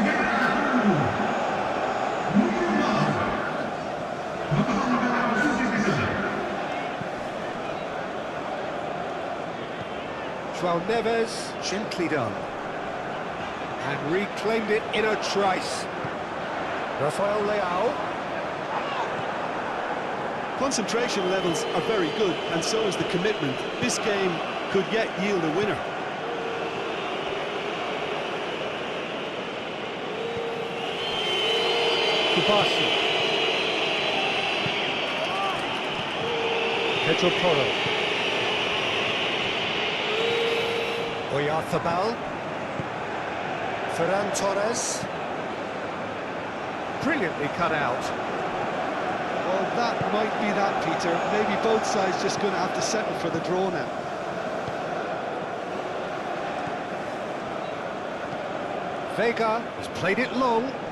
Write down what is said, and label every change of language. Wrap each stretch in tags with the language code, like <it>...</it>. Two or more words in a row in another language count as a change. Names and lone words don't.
<en>João Neves, gently done. And reclaimed it in a trice. Rafael Leao. Concentration levels are very good, and so is the commitment. This game could yet yield a winner. Kubashi. Pedro Porro. Oyarzabal. Ferran Torres. Brilliantly cut out. Well, that might be that, Peter. Maybe both sides just going to have to settle for the draw now. Vega has played it long.</en>